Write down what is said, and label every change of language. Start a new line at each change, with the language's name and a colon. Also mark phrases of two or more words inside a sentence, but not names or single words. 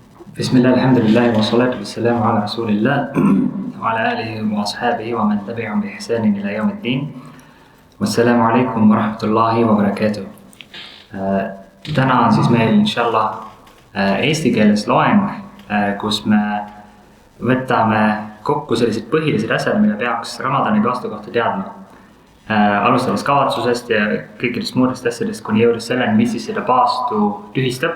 Arabic: بسم الله الحمد لله والصلاة والسلام على رسول الله وعلى آله وأصحابه ومن تبعهم بإحسان إلى يوم الدين والسلام عليكم ورحمة الله وبركاته.
Estonian: Täna on siis meil inshallah eesti keeles loeng, kus me võtame kokku sellised põhilised asjad, mida peaks Ramadani paastu kohta teadma. Alustades kavatsusest ja kõikidest muudest asjadest kuni jõudes selleni, mis siis seda paastu tühistab.